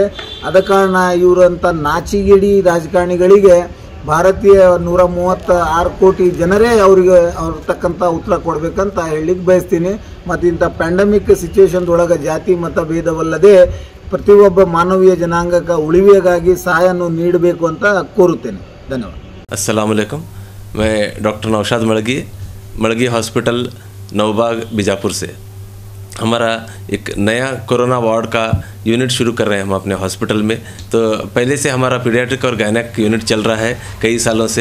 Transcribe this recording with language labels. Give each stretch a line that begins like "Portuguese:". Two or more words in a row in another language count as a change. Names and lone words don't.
Kannada: ಆದ ಕಾರಣ ಇವರಂಥ ನಾಚಿಗೇಡಿ ರಾಜಕಾರಣಿಗಳಿಗೆ ಭಾರತೀಯ 136 ಕೋಟಿ ಜನರೇ ಅವ್ರಿಗೆ ತಕ್ಕಂಥ ಉತ್ತರ ಕೊಡಬೇಕಂತ ಹೇಳಲಿಕ್ಕೆ ಬಯಸ್ತೀನಿ. ಮತ್ತು ಇಂಥ ಪ್ಯಾಂಡಮಿಕ್ ಸಿಚುವೇಶನ್ದೊಳಗೆ ಜಾತಿ ಮತ ಭೇದವಲ್ಲದೆ ಪ್ರತಿಯೊಬ್ಬ ಮಾನವೀಯ ಜನಾಂಗಕ್ಕೆ ಉಳಿವಿಗಾಗಿ ಸಹಾಯವನ್ನು ನೀಡಬೇಕು ಅಂತ ಕೋರುತ್ತೇನೆ. ಧನ್ಯವಾದ.
Arabic: السلام عليكم.
Hindi: मैं डॉक्टर नौशाद मड़गी हॉस्पिटल नवबाग बीजापुर से। हमारा एक नया
English: corona ward
Hindi: का यूनिट शुरू कर रहे हैं हम अपने हॉस्पिटल में। तो पहले से हमारा पीडियाट्रिक और
English: gynaec unit
Hindi: चल रहा है कई सालों से।